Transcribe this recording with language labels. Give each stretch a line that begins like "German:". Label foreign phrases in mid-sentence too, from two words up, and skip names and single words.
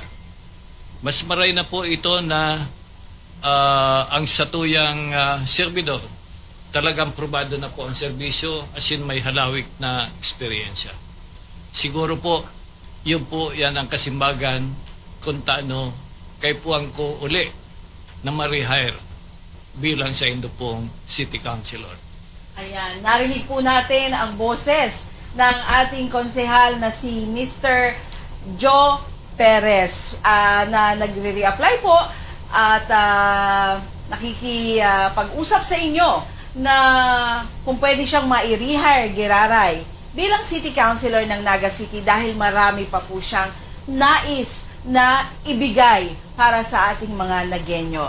Bikol: Mas maray na po ito na ang satuyang servidor talagang probado na po ang serbisyo asin may halawik na eksperyensya. Siguro po, yun po yan ang kasimbagan kung taano kay puwang ko uli na ma-rehire bilang sa indo pong
English: City Councilor.
Filipino: Ayan, narinig po natin ang boses ng ating konsehal na si Mr. Joe Perez na nagre-reapply po at nakikipag-usap sa inyo na kung pwede siyang mai-rehire Giraray bilang
English: City Councilor
Filipino: ng Naga City dahil marami pa po siyang nais na ibigay para sa ating mga Nagenyo.